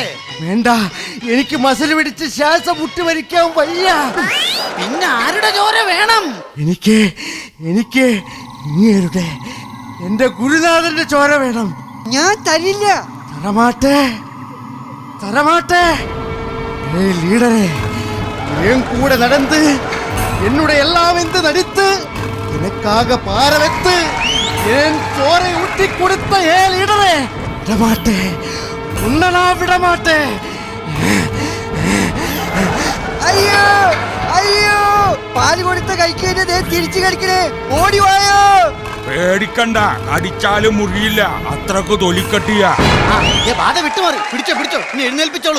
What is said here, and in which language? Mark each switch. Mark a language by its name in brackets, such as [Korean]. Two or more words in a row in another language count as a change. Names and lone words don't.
[Malayalam] വേണ്ട, എനിക്ക് മസിൽ പിടിച്ച് ശ്വാസം മുട്ടി മരിക്കാൻ വയ്യ. പിന്നെ ആരുടെ ചോര വേണം? എനിക്ക് ഇങ്ങേരുടെ എന്റെ ഗുരുനാഥന്റെ ചോര വേണം. ഞാൻ തരില്ല. [Tamil] തരമാട്ടെ. ലീഡറെ, என் கூட நடந்து என்னுடைய எல்லாம் என்று நடித்து எனக்காக பார வைத்து என் சோரை ஊட்டி கொடுத்த லீடரே, விடமாட்டேன், உன்னை நான் விடமாட்டேன். [Malayalam] അയ്യോ അയ്യോ, പാല് കൊടുത്ത കഴിക്കുന്നേ തിരിച്ചു കഴിക്കണേ. ഓടിവായോ. പേടിക്കണ്ട, അടിച്ചാലും മുറിയില്ല. അത്രക്ക് തൊലിക്കട്ടിയ. ബാധ വിട്ടുമാറി. പിടിച്ചോ, ഇനി എഴുന്നേൽപ്പിച്ചോളൂ.